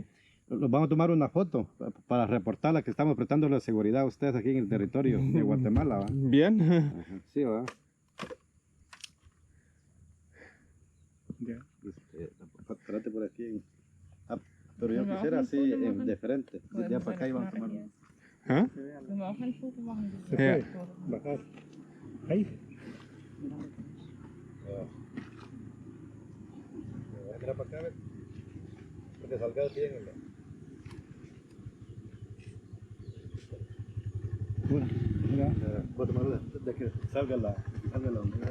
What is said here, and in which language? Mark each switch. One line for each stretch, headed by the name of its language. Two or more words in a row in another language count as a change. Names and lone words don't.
Spanish: Los vamos a tomar una foto para reportarla que estamos prestando la seguridad a ustedes aquí en el territorio de Guatemala, ¿va? Bien. Ajá. Sí, ¿va? Ya. Trate por aquí. Pero yo quisiera así, de frente. Ya para acá iban a tomar. ¿Ah?
German: Können wir auch ein Foto machen? Ja.
Spanish: Bajar. Ahí. Mira para acá, que te salgas bien. Mira, voy a tomar de que salga la onda.